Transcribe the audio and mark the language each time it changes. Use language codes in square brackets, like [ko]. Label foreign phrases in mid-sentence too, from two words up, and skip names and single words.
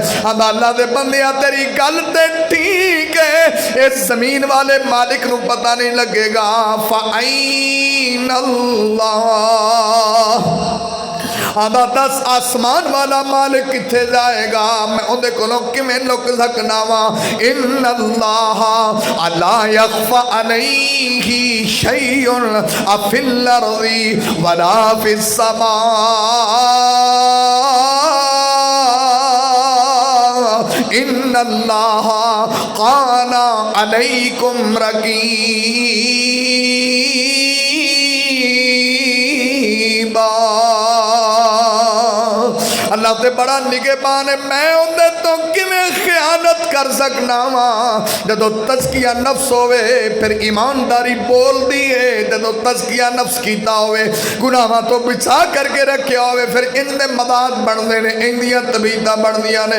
[pa] آندا اللہ دے بندیا تیری گل تے ٹھیک ہے، اس زمین والے مالک نوں پتا نہیں لگے گا. فئن اللہ آندا دس آسمان والا مالک کتھے جائے گا، میں اوہدے کولوں کیویں لک سکنا واں. [ar] إن الله لا يخفى عليه شيء في الأرض ولا في السماء. إن الله كان عليكم رقيبا. [pa] اللہ تے بڑا نگہبان ہے، میں اوہدے توں کیویں خیانت کر سکنا واں. جدوں تزکیہ نفس ہووے فیر ایمانداری بولدی ہے، جدوں تزکیہ نفس کیتا ہووے گناہاں توں بچا کر کے رکھیا ہووے فیر ایندے مداد بندے نے، ایندیاں طبیعتاں بندیاں نے.